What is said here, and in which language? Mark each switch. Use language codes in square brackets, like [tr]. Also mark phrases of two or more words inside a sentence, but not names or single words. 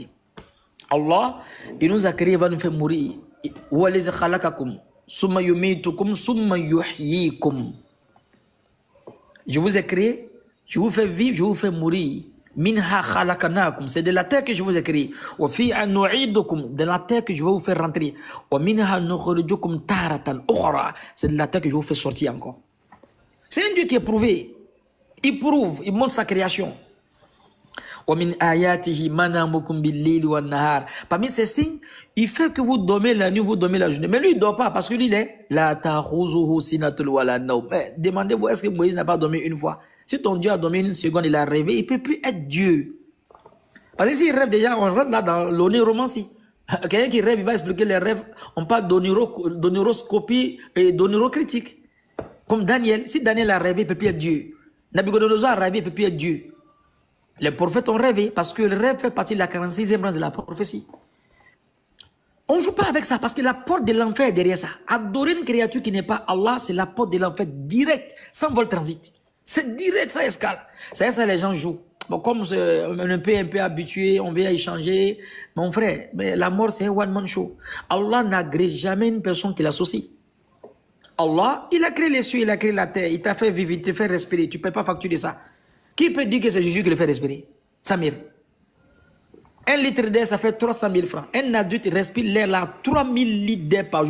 [fr] Allah, il nous a créé, il va nous faire mourir. Je vous ai créé, je vous fais vivre, je vous fais mourir. [ar] منها خلقناكم, [fr] c'est de la terre que je vous ai créé. [ar] وفيها نعيدكم, [fr] de la terre que je vais vous faire rentrer. [ar] ومنها نخرجكم تارة أخرى, [fr] c'est de la terre que je vous fais sortir encore. C'est un Dieu qui est prouvé. Il prouve, il montre sa création. [ar] ومن آياته منامكم بالليل والنهار. [fr] Parmi ces signes, il fait que vous dormez la nuit, vous dormez la journée. Mais lui, il ne dort pas parce que lui, il est [ar] لا تأخذه سنة ولا نوم. [fr] Demandez-vous, est-ce que Moïse n'a pas dormi une fois? Si ton Dieu a dormi une seconde, il a rêvé, il ne peut plus être Dieu. Parce que s'il rêve déjà, on rentre là dans l'oniromancie. Quelqu'un qui rêve, il va expliquer les rêves. On parle d'oniroscopie et d'onirocritique. Comme Daniel, si Daniel a rêvé, il ne peut plus être Dieu. Nabucodonosor a rêvé, il ne peut plus être Dieu. Les prophètes ont rêvé parce que le rêve fait partie de la 46e branche de la prophétie. On ne joue pas avec ça parce que la porte de l'enfer est derrière ça. Adorer une créature qui n'est pas Allah, c'est la porte de l'enfer direct, sans vol transit. C'est direct, sans escale. C'est ça, les gens jouent. Bon, comme on est un peu habitué, on vient échanger. Mon frère, mais la mort, c'est un [en] one-man show. [fr] Allah n'agrée jamais une personne qui l'associe. Allah, il a créé les cieux, il a créé la terre, il t'a fait vivre, il t'a fait respirer. Tu ne peux pas facturer ça. Qui peut dire que c'est Jésus qui le fait respirer? Samir. 1 litre d'air, ça fait 300 000 francs. Un adulte respire l'air là, 3000 litres d'air par jour.